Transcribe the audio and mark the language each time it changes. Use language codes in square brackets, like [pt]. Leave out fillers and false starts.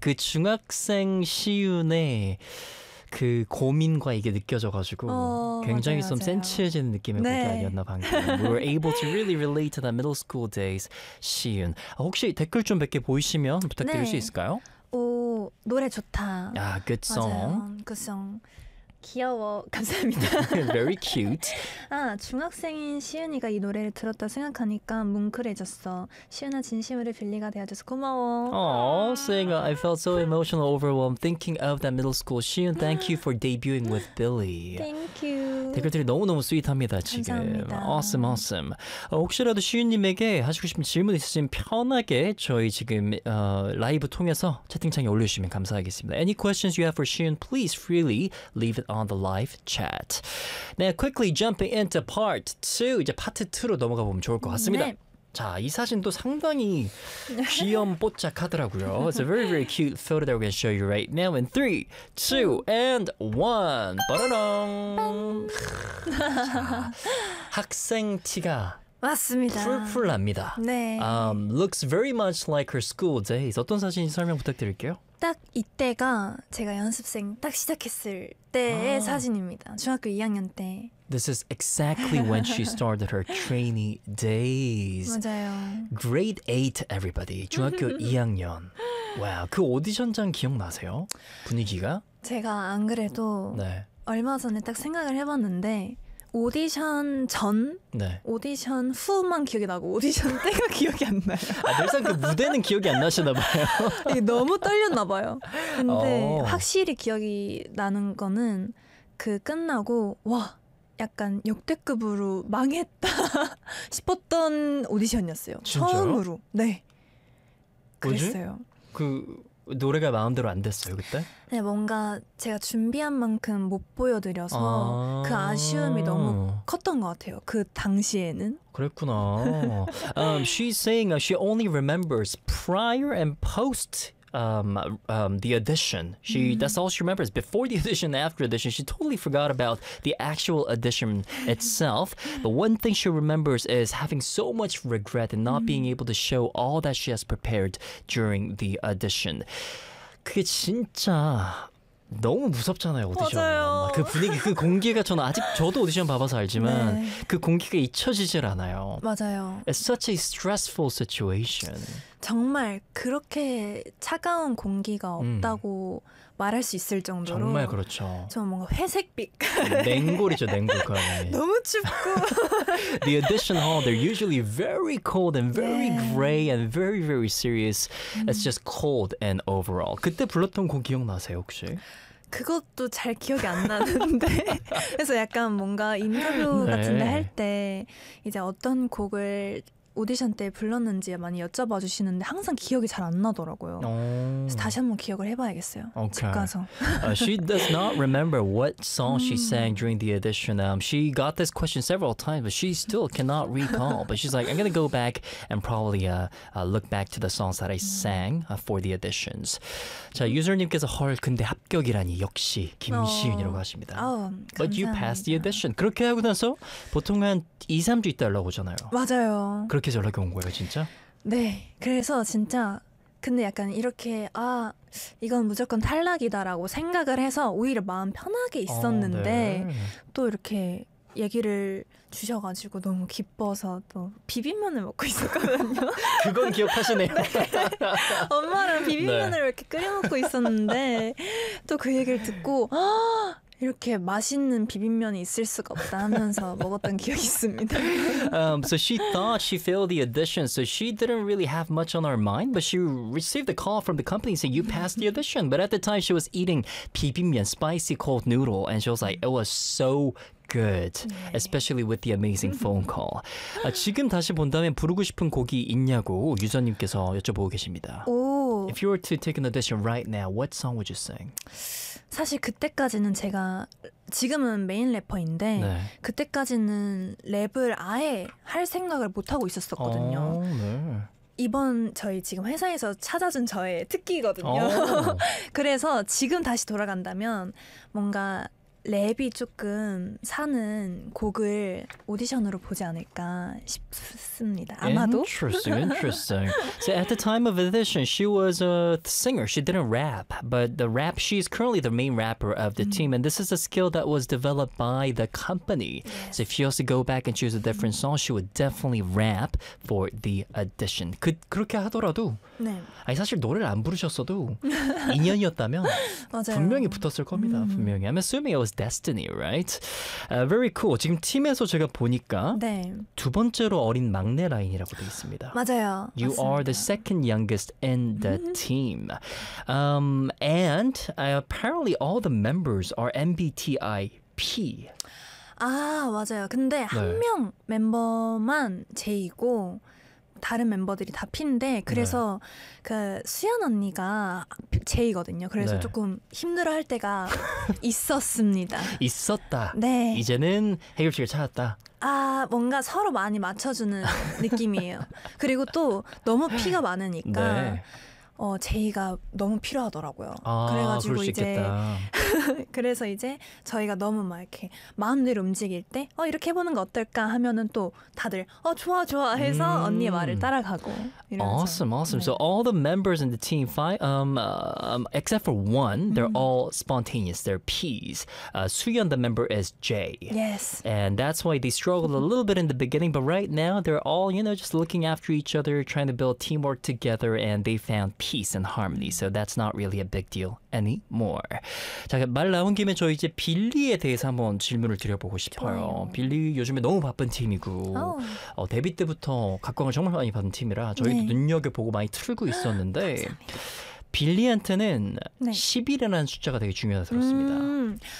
[ko] 그 중학생 시윤의 그 고민과 이게 느껴져가지고 굉장히 맞아요, 좀 센치해지는 느낌의 네. 곡이었나 방금. [en] We were able to really relate to the middle school days, Siyun. [ko] 혹시 댓글 좀 몇 개 보이시면 부탁드릴 네. 수 있을까요? 오, 노래 좋다. [en] 아, good song. [ko] 맞아요. [en] Good song. [ko] 귀여워. 감사합니다. [en] Very cute. [ko] 아, 중학생인 시윤이가 이 노래를 들었다 생각하니까 뭉클해졌어. 시윤아, 진심으로 빌리가 되어줘서 고마워. [en] Aww, saying I felt so emotional, overwhelmed, thinking of that middle school. 시윤, thank you for debuting with Billy. Thank you. [ko] 댓글들이 너무너무 스윗합니다, 지금. 감사합니다. Awesome, awesome. 혹시라도 시윤님에게 하시고 싶은 질문 있으시면 편하게 저희 지금 라이브 통해서 채팅창에 올려주시면 감사하겠습니다. [en] Any questions you have for 시윤, please freely leave on the live chat. Now quickly jumping into part 2. [ko] 이제 파트 2로 넘어가 보면 좋을 것 같습니다. 네. 자, 이 사진도 상당히 귀염뽀짝하더라고요. [en] It's a very very cute photo that we're going to show you right now in 3, 2, and 1. [ko] 빠라롱. 학생 티가 맞습니다. 풀풀합니다. 네. [en] Looks very much like her school days. [ko] 어떤 사진인지 설명 부탁드릴게요. 딱 이때가 제가 연습생 딱 시작했을 때의 아. 사진입니다. 중학교 2학년 때. [en] This is exactly when she started her trainee days. [ko] 맞아요. [en] Grade 8, everybody. [ko] 중학교 2학년. 와, 그 오디션장 기억나세요? 분위기가? 제가 안 그래도 네. 얼마 전에 딱 생각을 해봤는데 오디션 전, 네. 오디션 후만 기억이 나고 오디션 때가 기억이 안 나요. 아, 늘상 그 무대는 기억이 안 나시나 봐요. 이게 너무 떨렸나 봐요. 근데 확실히 기억이 나는 거는 그 끝나고 와 약간 역대급으로 망했다 싶었던 오디션이었어요. 진짜요? 처음으로. 네. 그랬어요. 뭐지? 그 노래가 마음대로 안 됐어요 그때? 네, 뭔가 제가 준비한 만큼 못 보여드려서 아~ 그 아쉬움이 너무 컸던 것 같아요. 그 당시에는. 그랬구나. she's saying she only remembers prior and post the audition. She that's all she remembers. Before the audition, after the audition, she totally forgot about the actual audition itself. But one thing she remembers is having so much regret and not being able to show all that she has prepared during the audition. 그게 진짜 너무 무섭잖아요, 오디션. 맞아요. 그 분위기, 그 공기가 저는 아직 저도 오디션 봐봐서 알지만 네. 그 공기가 잊혀지질 않아요. 맞아요. [en] It's such a stressful situation. [ko] 정말 그렇게 차가운 공기가 없다고 말할 수 있을 정도로 정말 그렇죠. 좀 뭔가 회색빛 냉골이죠, 냉골 그러면. 너무 춥고 [en] The audition hall, they're usually very cold and very 네. gray and very very serious. It's just cold and overall. [ko] 그때 불렀던 곡 기억나세요, 혹시? 그것도 잘 기억이 안 나는데 그래서 약간 뭔가 인터뷰 네. 같은데 할 때 이제 어떤 곡을 오디션 때 불렀는지 많이 여쭤봐 주시는데 항상 기억이 잘 안 나더라고요. 그래서 다시 한번 기억을 해봐야겠어요. [en] Okay. [ko] 집 가서. [en] She does not remember what song she sang during the audition. She got this question several times, but she still cannot recall. But she's like, I'm gonna go back and probably look back to the songs that I sang for the auditions. [ko] 자, 유저님께서 헐 근데 합격이라니 역시 김시윤이라고 하십니다. [en] But you passed the audition. [ko] 그렇게 하고 나서 보통 한 2, 3주 있다 연락 오잖아요. 맞아요. 그렇게 연락이 온 거예요, 진짜? 네, 그래서 진짜 근데 약간 이렇게 아 이건 무조건 탈락이다라고 생각을 해서 오히려 마음 편하게 있었는데 네. 또 이렇게 얘기를 주셔가지고 너무 기뻐서 또 비빔면을 먹고 있었거든요. 그건 기억하시네요. 네. 엄마랑 비빔면을 네. 이렇게 끓여먹고 있었는데 또 그 얘기를 듣고 아 이렇게 맛있는 비빔면이 있을 수가 없다 하면서 먹었던 기억이 있습니다. [en] So she thought she failed the audition, so she didn't really have much on her mind, but she received a call from the company saying, you passed the audition. But at the time, she was eating 비빔면, spicy cold noodle, and she was like, it was so good, 네. especially with the amazing phone call. 아, [ko] 지금 다시 본다면 부르고 싶은 곡이 있냐고 유저님께서 여쭤보고 계십니다. 오. [en] If you were to take an audition right now, what song would you sing? [ko] 사실 그때까지는 제가 지금은 메인 래퍼인데 네. 그때까지는 랩을 아예 할 생각을 못하고 있었었거든요. 네. 이번 저희 지금 회사에서 찾아준 저의 특기거든요. 그래서 지금 다시 돌아간다면 뭔가 랩이 조금 사는 곡을 오디션으로 보지 않을까 싶습니다. 아마도. [en] Interesting, interesting. So at the time of audition, she was a singer. She didn't rap, but the rap, she's currently the main rapper of the team. And this is a skill that was developed by the company. So if she was to go back and choose a different song, she would definitely rap for the audition. [ko] 그렇게 하더라도. 네. 아니 사실 노래를 안 부르셨어도 인연이었다면 분명히 붙었을 겁니다. 분명히. [en] I'm assuming it was destiny, right? Very cool. [ko] 지금 팀에서 제가 보니까 네. 두 번째로 어린 막내 라인이라고 되어 있습니다. 맞아요. [en] You [ko] 맞습니다. [en] are the second youngest in the team. And apparently all the members are MBTIP. [ko] 아, 맞아요. 근데 네. 한 명 멤버만 J이고 다른 멤버들이 다 P인데 그래서 네. 그 수연 언니가 J거든요. 그래서 네. 조금 힘들어할 때가 있었습니다. 있었다. 네. 이제는 해결책을 찾았다. 아 뭔가 서로 많이 맞춰주는 느낌이에요. 그리고 또 너무 P가 많으니까 네. 어 J가 너무 필요하더라고요. 아, 그래가지고 이제 그래서 이제 저희가 너무 막 이렇게 마음대로 움직일 때 어 이렇게 해보는 거 어떨까 하면은 또 다들 어 좋아 좋아 해서 언니의 말을 따라가고. [en] Awesome, awesome. 네. So all the members in the team five, except for one, they're all spontaneous. They're P's. Suyeon, the member, is J. Yes. And that's why they struggled a little bit in the beginning. But right now, they're all you know just looking after each other, trying to build teamwork together, and they found. Peace and harmony, so that's not really a big deal anymore. [ko] 자, 말 나온 김에 저 이제 빌리에 대해서 한번 질문을 드려보고 싶어요. 빌리 요즘에 너무 바쁜 팀이고 oh. 데뷔 때부터 각광을 정말 많이 받은 팀이라 저희도 네. 눈여겨보고 많이 틀고 있었는데 빌리한테는 네. 10이라는 숫자가 되게 중요하다고 들었습니다.